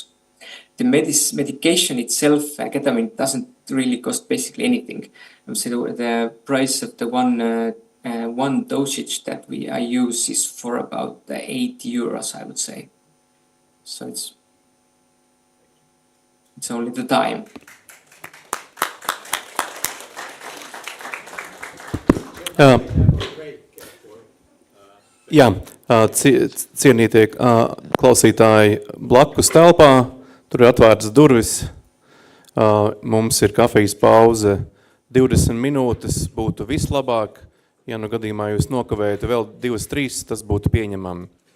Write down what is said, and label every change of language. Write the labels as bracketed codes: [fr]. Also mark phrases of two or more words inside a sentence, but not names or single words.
[en] The medication itself, ketamine, doesn't really cost basically anything. So the price of the one dosage that I use is for about 8 euros, I would say. So it's only the time. [lv] Jā, cienītie klausītāji, blakus telpā, tur ir atvērtas durvis, mums ir kafijas pauze 20 minūtes, būtu vislabāk, ja nu gadījumā jūs nokavējat vēl 2-3, tas būtu pieņemami.